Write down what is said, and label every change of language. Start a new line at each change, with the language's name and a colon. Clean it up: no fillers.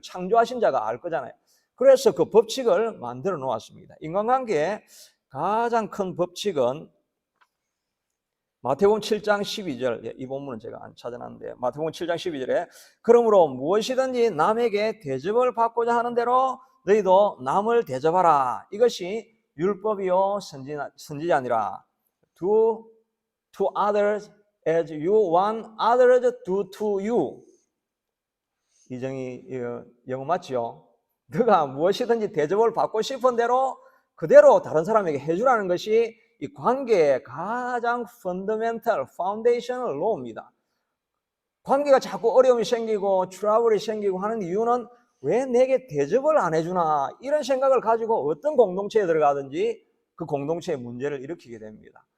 Korean: 창조하신 자가 알 거잖아요. 그래서 그 법칙을 만들어 놓았습니다. 인간관계의 가장 큰 법칙은 마태복음 7장 12절, 이 본문은 제가 안 찾아놨는데 마태복음 7장 12절에 그러므로 무엇이든지 남에게 대접을 받고자 하는 대로 너희도 남을 대접하라. 이것이 율법이요 선지자니라.
English: To others as you want others do to you.
Korean: 이정이 영어 맞지요? 너가 무엇이든지 대접을 받고 싶은 대로 그대로 다른 사람에게 해주라는 것이 이 관계의 가장 펀더멘탈, 파운데이셔널 로우입니다. 관계가 자꾸 어려움이 생기고 트러블이 생기고 하는 이유는 왜 내게 대접을 안 해주나 이런 생각을 가지고 어떤 공동체에 들어가든지 그 공동체의 문제를 일으키게 됩니다.